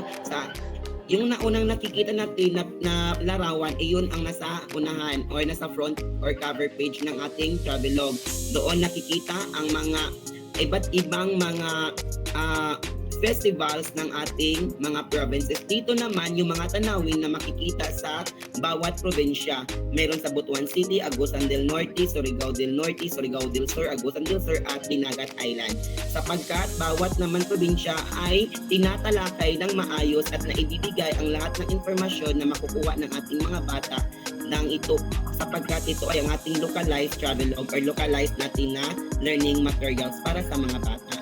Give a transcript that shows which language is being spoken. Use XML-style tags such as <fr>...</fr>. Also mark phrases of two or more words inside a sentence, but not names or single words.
<tl>Yung naunang nakikita natin na larawan, iyon ang nasa unahan or nasa</tl> <en>front or cover page</en> <tl>ng ating Travelog. Doon nakikita ang mga iba't ibang mga festivals ng ating mga provinces. Dito naman yung mga tanawin na makikita sa bawat probinsya. Meron sa Butuan City, Agusan del Norte, Surigao del Norte, Surigao del Sur, Agusan del Sur at Dinagat Island. Sapagkat bawat naman probinsya ay tinatalakay ng maayos at naibibigay ang lahat ng informasyon na makukuha ng ating mga bata ng ito sapagkat ito ay ang ating</tl> <en>localized travelog or localized</en> <tl>natin na</tl> <en>learning materials</en> <tl>para sa mga bata.</tl>